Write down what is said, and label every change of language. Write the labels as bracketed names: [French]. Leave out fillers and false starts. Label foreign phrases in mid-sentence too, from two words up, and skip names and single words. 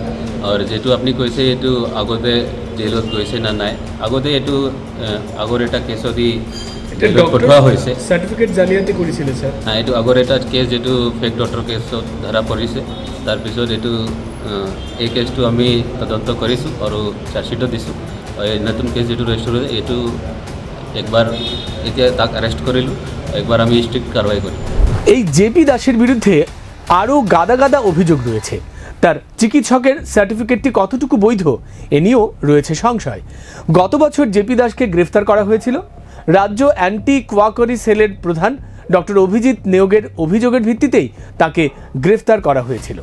[Assamese] আৰু যিটো আপুনি কৈছে এইটো আগতে জেলত গৈছে না নাই, আগতে এইটো আগৰ এটা কেছত জেলত পঠোৱা হৈছে। সার্টিফিকেট জালিয়াতি কৰিছিলে স্যার। এইটো আগৰ এটা কেছ যিটো [English] fake doctor [Assamese] কেছত ধৰা পৰিছে। তাৰপিছত এইটো এই কেছটো আমি তদন্ত কৰিছোঁ আৰু চাৰ্জশ্বিটো দিছোঁ। এই নতুন কেছ যিটো ৰেজিষ্টাৰ হৈছে এইটো একবার এতিয়া তাক অ্যারেস্ট কৰিলোঁ, একবার আমি স্ট্রিক্ট কারবাই করি। [Bangla] এই জেপি দাসের বিরুদ্ধে আরও গাদা অভিযোগ রয়েছে। তার চিকিৎসকের সার্টিফিকেটটি কতটুকু বৈধ এ নিয়েও রয়েছে সংশয়। গত বছর জেপি দাসকে গ্রেফতার করা হয়েছিল। রাজ্য অ্যান্টি কোয়াকরি সেলের প্রধান ডক্টর অভিজিৎ নেওগের অভিযোগের ভিত্তিতেই তাকে গ্রেফতার করা হয়েছিল।